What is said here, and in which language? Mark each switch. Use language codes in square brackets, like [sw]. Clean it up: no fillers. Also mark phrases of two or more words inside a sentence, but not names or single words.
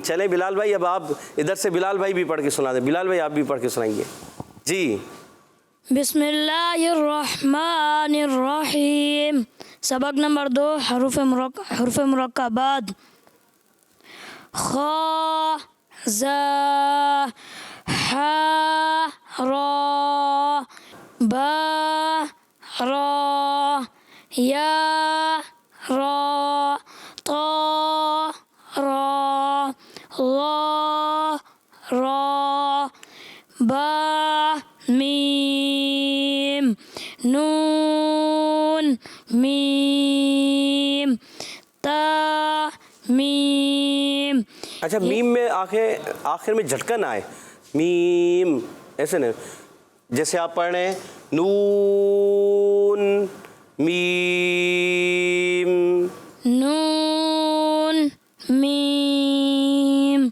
[ur] چلیں بلال بھائی, اب آپ ادھر سے بلال بھائی بھی پڑھ کے سنا دیں. بلال بھائی آپ بھی پڑھ کے سنائیں گے. جی [ar] بسم اللہ الرحمن الرحیم. [ur] سبق نمبر 2 حروف مرکبات. خا زا ح را با را یا را طا را غا را با میم نون میم تا میم. اچھا, میم میں آخر میں جھٹکن آئے. میم ایسے نہیں, جیسے آپ پڑھ رہے ہیں نون میم نون میم